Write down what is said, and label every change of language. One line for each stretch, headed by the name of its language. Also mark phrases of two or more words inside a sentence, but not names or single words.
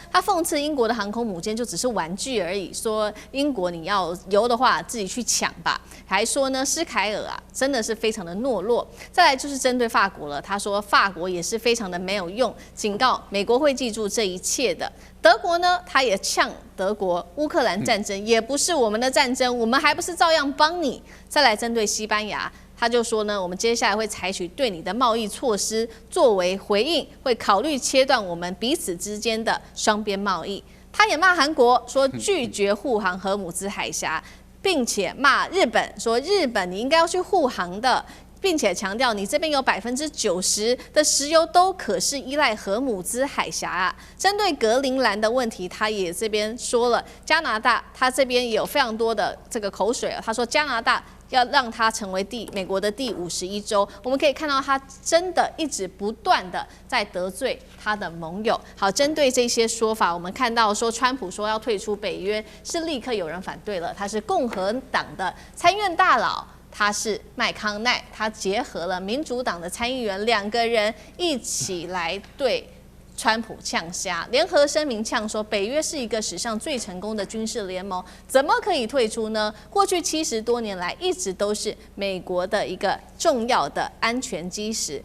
Chinese: 他諷刺英國的航空母艦就只是玩具而已，說英國你要油的話自己去搶吧，還說呢。施凱爾真的是非常的懦弱。再來就是針對法國了，他說法國也是非常的沒有用，警告美國會記住這一切的。德國呢，他也嗆德國，烏克蘭戰爭也不是我們的戰爭，我們還不是照樣幫你。再來針對西班牙，他就說呢，我們接下來會採取對你的貿易措施作為回應，會考慮切斷我們彼此之間的雙邊貿易。他也罵韓國，說拒絕護航荷姆茲海峽。並且罵日本，說日本你應該要去護航的，並且強調你這邊有90%的石油都可是依賴荷姆茲海峽針對格陵蘭的問題，他也這邊說了，加拿大他這邊也有非常多的這個口水他說加拿大要讓它成為美國的第51州，我們可以看到他真的一直不斷的在得罪他的盟友。好，針對這些說法，我們看到說川普說要退出北約，是立刻有人反對了。他是共和黨的參院大佬，他是麥康奈，他結合了民主黨的參議員，2個人一起來對川普嗆蝦，聯合聲明嗆說，北約是一個史上最成功的軍事聯盟，怎麼可以退出呢？過去70多年來，一直都是美國的一個重要的安全基石。